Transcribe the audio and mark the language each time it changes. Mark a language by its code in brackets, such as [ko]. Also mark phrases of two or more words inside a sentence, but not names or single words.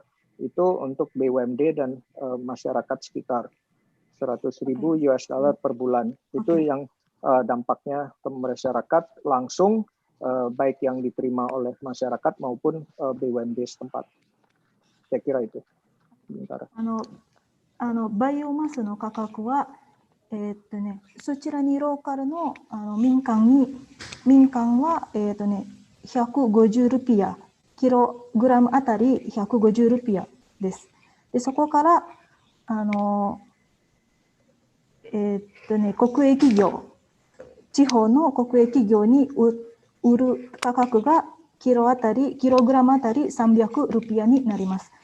[id] Itu untuk BUMD dan masyarakat sekitar 100.000 [en] US dollar [id] per bulan. Itu yang dampaknya ke masyarakat langsung baik yang diterima oleh masyarakat maupun BUMD setempat. Saya kira itu. Sementara. [ja] バイオマスの価格は、そちらにローカルの、民間は、150ルピア、キログラムあたり150ルピアです。でそこから、国営企業、地方の国営企業に売る価格がキログラムあたり300ルピアになります。